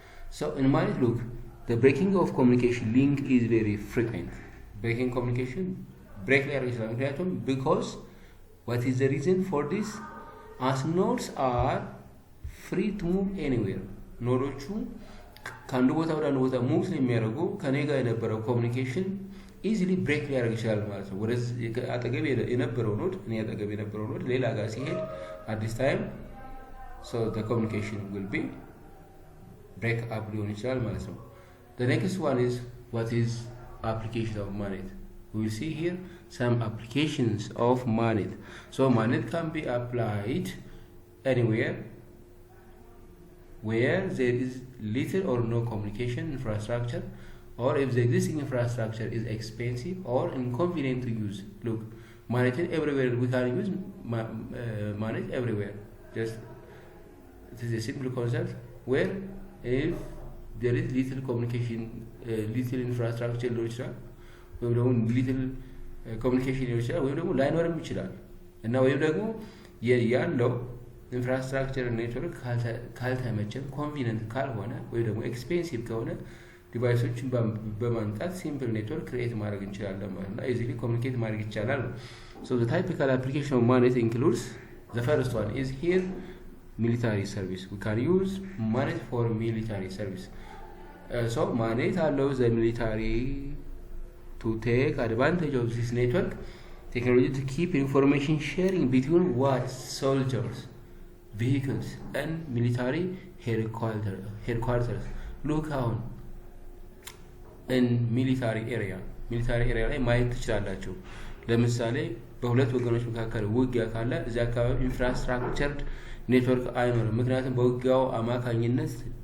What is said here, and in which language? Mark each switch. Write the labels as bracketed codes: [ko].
[en] So in MANET, look, the breaking of communication link is very frequent. Breaking communication break [am] ሊያደርግ ይችላል። ምክንያቱም [en] because what is the reason for this? as nodes are free to move anywhere. [am] ኖዶቹ ከአንዱ ቦታ ወደ አንዱ ቦታ ሙቭ ስለሚያደርጉ ከኔ ጋር የነበረው ኮሚኒኬሽን ኢዚሊ ብሬክ ሊያደርግ ይችላል ማለት ነው። ወደዚህ አጠገብ የነበረው ኖድ እኔ አጠገብ የነበረው ኖድ ሌላ ጋር ሲሄድ [en] at this time so the communication will be break up [am] ሊሆን ይችላል ማለት ነው። [en] the next one is what is application of MANET. we will see here some applications of MANET. so MANET can be applied anywhere where there is little or no communication infrastructure, or if the existing infrastructure is expensive or inconvenient to use. look, MANET everywhere, we can use MANET everywhere. just it is a simple concept where if there is little communication, little infrastructure [am] ሊሆን ይችላል ወይም ደግሞ [en] little [am] communication ሊሆን ይችላል ወይም ደግሞ ላይኖርም ይችላል እና ወይም ደግሞ ያለው ኢንፍራስትራክቸር ኔትወርክ ካልተመቸን ኮንቪኒየንት ካልሆነ ወይም ደግሞ ኤክስፔንሲቭ ከሆነ ዲቫይሶችን በማምጣት ሲምፕል ኔትወርክ ክሬት ማድረግ እንችላለን ማለት ነው። ኢዚሊ ኮሚኒኬት ማድረግ ይቻላል። [en] so the typical application of MANET includes the first one is here military service. we can use MANET for military service. so MANET allows the military to take advantage of this network technology to keep information sharing between what soldiers, vehicles and military headquarters. look on in military area [am] ላይ ማየት ትችላላችሁ። ለምሳሌ በሁለት ወገኖች መካከል ውጊያ ካለ እዚያ አካባቢ ኢንፍራስትራክቸርድ ኔትወርክ አይኖርም። ምክንያቱም በውጊያው አማካኝነት